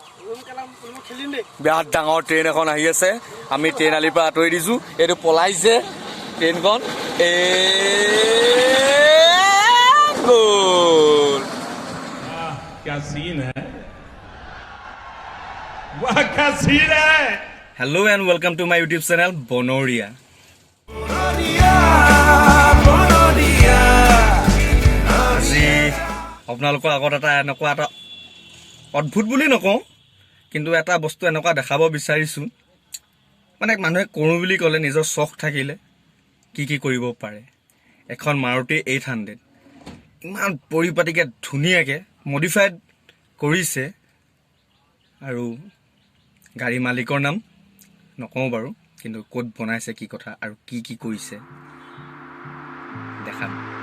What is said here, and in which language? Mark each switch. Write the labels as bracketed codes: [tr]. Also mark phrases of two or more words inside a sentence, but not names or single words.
[as] বিৰাট ডাঙৰ ট্ৰেইন এখন আহি আছে আমি ট্ৰেইন আলিৰ পৰা আঁতৰি দিছো এইটো পলাইছে ট্ৰেইনখন [hi] क्या सीन है वाह क्या सीन है [en] hello and welcome to my YouTube channel [as] बोनोरिया আজি আপোনালোকৰ আগত এটা এনেকুৱা এটা অদ্ভুত বুলি নকওঁ কিন্তু এটা বস্তু এনেকুৱা দেখাব বিচাৰিছো মানে মানুহে কৰো বুলি ক'লে নিজৰ চখ থাকিলে কি কি কৰিব পাৰে এখন মাৰুতি 800 ইমান পৰিপাটিকে ধুনীয়াকে মডিফাইড কৰিছে আৰু গাড়ী মালিকৰ নাম নকওঁ বাৰু কিন্তু কোড বনাইছে কি কথা আৰু কি কি কৰিছে দেখাম